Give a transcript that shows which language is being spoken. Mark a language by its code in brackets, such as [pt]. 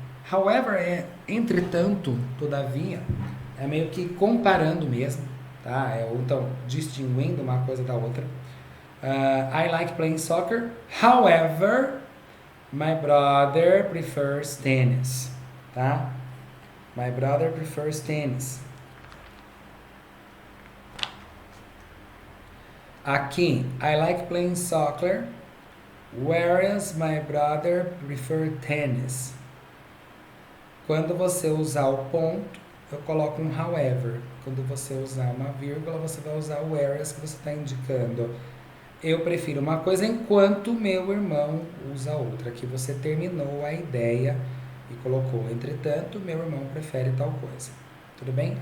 [pt] However é entretanto, todavia, é meio que comparando mesmo, tá? Ou então distinguindo uma coisa da outra. [en] I like playing soccer, however, my brother prefers tennis, tá? My brother prefers tennis. [pt] Aqui, [en] I like playing soccer, whereas my brother prefers tennis. [pt] Quando você usar o ponto, eu coloco um however. Quando você usar uma vírgula, você vai usar o whereas que você está indicando. Eu prefiro uma coisa enquanto meu irmão usa outra. Aqui você terminou a ideia e colocou, entretanto, meu irmão prefere tal coisa. Tudo bem?